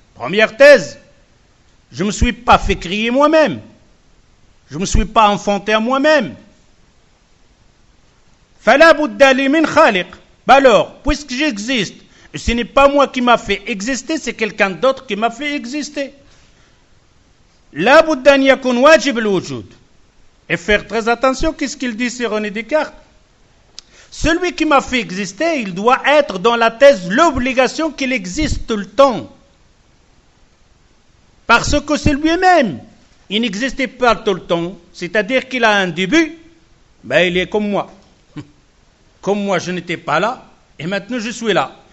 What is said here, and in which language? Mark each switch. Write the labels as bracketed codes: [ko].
[fr] Première thèse, je ne me suis pas fait créer moi-même. Je ne me suis pas enfanté à moi-même. [ar] فلا بد لي من خالق. [fr] Alors, puisque j'existe, ce n'est pas moi qui m'a fait exister, c'est quelqu'un d'autre qui m'a fait exister. [ar] لا بد أن يكون واجب الوجود. [fr] Et faire très attention, qu'est-ce qu'il dit sur René Descartes? Celui qui m'a fait exister, il doit être dans la thèse l'obligation qu'il existe tout le temps. Parce que c'est lui-même. Il n'existait pas tout le temps. C'est-à-dire qu'il a un début, ben il est comme moi. Comme moi, je n'étais pas là, et maintenant je suis là.